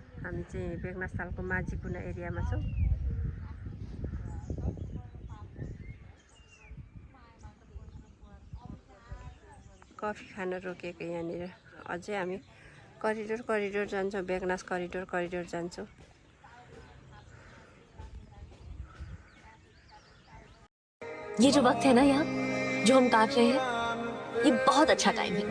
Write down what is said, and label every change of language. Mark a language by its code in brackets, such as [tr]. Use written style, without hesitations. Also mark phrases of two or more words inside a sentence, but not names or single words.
[ne] हामी चाहिँ बेगनास तालको माझी कुना एरियामा छौँ। कफी खान रोकेको यहाँनिर। अझै हामी करिडोर जान्छौँ। बेगनास करिडोर जान्छौँ। [hi] ये जो वक्त है ना यहाँ जो हम काट रहे हैं, ये बहुत अच्छा टाइम है।